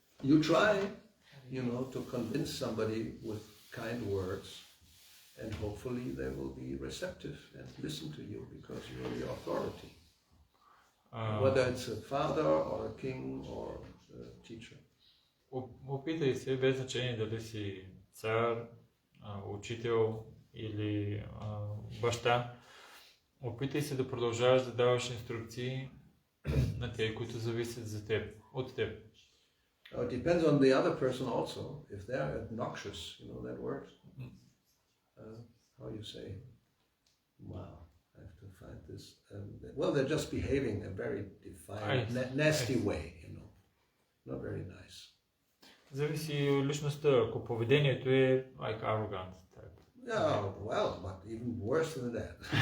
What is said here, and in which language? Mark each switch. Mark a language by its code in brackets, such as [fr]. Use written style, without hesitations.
[en] You try, to convince somebody with kind words, and hopefully they will be receptive and listen to you because you are the authority. Whether it's a father or a king or a teacher. [bg] Опитай се, без значение дали си цар, учител или баща, опитай се да продължаваш да даваш инструкции на тези, които зависят от теб. [en] It depends on the other person also. If they are obnoxious, that word. How you say? Wow, I have to find this. Well, they're just behaving in a very defiant, nasty way, not very nice. [bg] Зависи от личността. Ако поведението е [en] like arrogant type. Yeah, well, but even worse than that.